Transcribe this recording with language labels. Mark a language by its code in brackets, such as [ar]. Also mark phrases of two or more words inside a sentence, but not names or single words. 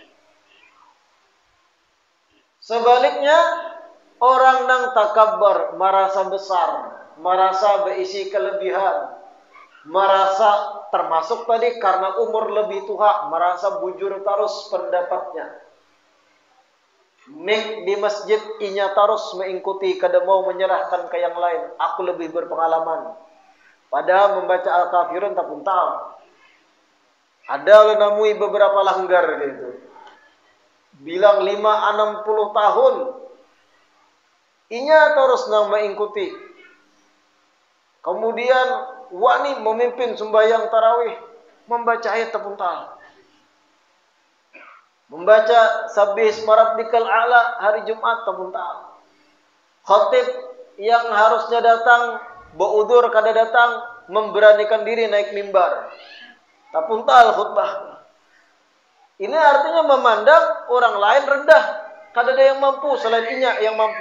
[bjn] Sebaliknya orang nang takabbar, merasa besar, merasa berisi kelebihan, merasa termasuk tadi karena umur lebih tua, merasa bujur terus pendapatnya. Di masjid inya terus mengikuti, kada mau menyerahkan ke yang lain. [id] Aku lebih berpengalaman. Padahal membaca Al-Kafirun tak pun tahu. [bjn] Ada lo namui beberapa langgar gitu. [id] Bilang 5-60 tahun. [bjn] Inya terus nang mengikuti. Kemudian wani memimpin sembahyang tarawih, membaca ayat terpuntal, membaca [ar] سبح اسم ربك الأعلى [bjn] hari Jumat terpuntal. Khatib yang harusnya datang baudur kada datang, memberanikan diri naik mimbar, terpuntal khutbah. Ini artinya memandang orang lain rendah, kada ada yang mampu selain inya yang mampu.